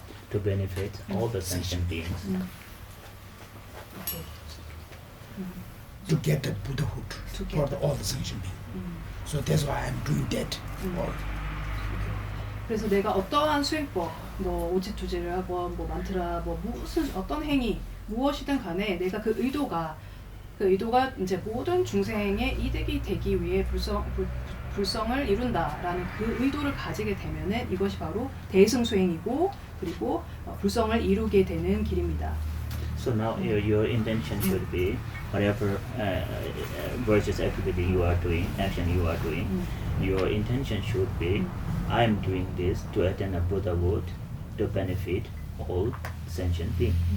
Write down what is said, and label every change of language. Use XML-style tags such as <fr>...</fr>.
<en>To benefit all the sentient beings. Okay. To get the Buddhahood for all the sentient beings. So that's why I am doing that.</en> <ko>그래서 내가 어떠한 수행법, 뭐 오지투지를 하건 뭐 만트라, 뭐 무슨 어떤 행위 무엇이든 간에 내가 그 그 의도가 이제 모든 중생의 이득이 되기 위해 불성을 이룬다라는 그 의도를 가지게 되면은 이것이 바로 대승수행이고 그리고 불성을 이루게 되는 길입니다.</ko> <en>So now your intention should be whatever virtuous activity you are doing, action you are doing. Your intention should be, I am doing this to attain a Buddhahood, to benefit all sentient beings.</en>